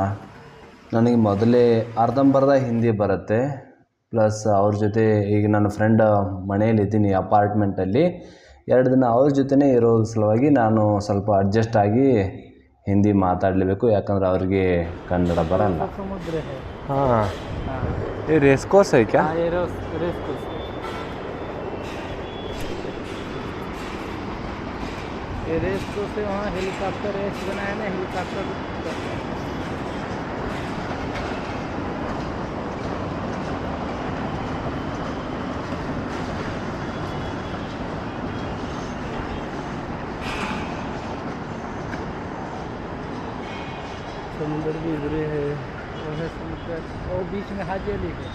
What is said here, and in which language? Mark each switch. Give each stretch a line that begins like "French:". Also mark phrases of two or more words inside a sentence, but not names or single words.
Kannada: ನನಗೆ ಮೊದಲೇ ಅರ್ಧಂಬರ್ಧ ಹಿಂದಿ ಬರುತ್ತೆ, ಪ್ಲಸ್ ಅವ್ರ ಜೊತೆ ಈಗ ನನ್ನ ಫ್ರೆಂಡ್ ಮನೆಯಲ್ಲಿದ್ದೀನಿ ಅಪಾರ್ಟ್ಮೆಂಟಲ್ಲಿ. 2 ದಿನ ಅವ್ರ ಜೊತೆನೇ ಇರೋ ಸಲುವಾಗಿ ನಾನು ಸ್ವಲ್ಪ ಅಡ್ಜಸ್ಟ್ ಆಗಿ ಹಿಂದಿ ಮಾತಾಡಲೇಬೇಕು, ಯಾಕಂದರೆ ಅವ್ರಿಗೆ ಕನ್ನಡ ಬರಲ್ಲ.
Hindi: हाँ, ये रेस कोर्स है क्या? ये रेस कोर्स है। ये रेस कोर्स है, वहाँ हेलीकॉप्टर रेस बनाया ना, हेलीकॉप्टर करते हैं। समुद्र भी इधर है, वो है समुद्र, वो बीच में हाजी अली है।